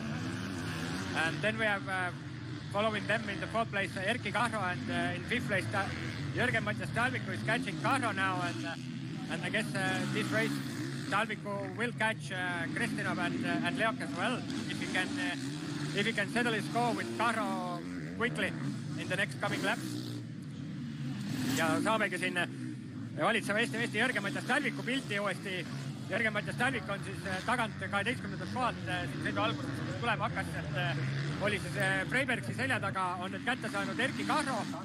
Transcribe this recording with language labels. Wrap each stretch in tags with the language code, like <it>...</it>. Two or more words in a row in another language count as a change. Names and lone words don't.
<en>And then we have following them in the fourth place Erki Kahro, and in fifth place Jürgen Mattias Talviku is catching Kahro now, and I guess this race Talviku will catch Kristinov and Leok as well if he can settle his score with Kahro quickly in the next coming laps.</en> <et>Ja saamegi siin valitseva Eesti Jürgen Mattias Talviku pilti uuesti. Jürgen Mattias Talvik on siis tagant 12. kohalt siin sõidu alguses, kus tulema hakkas, et oli siis Freibergsi selja taga, on nüüd kätte saanud Erki Kahro.</et>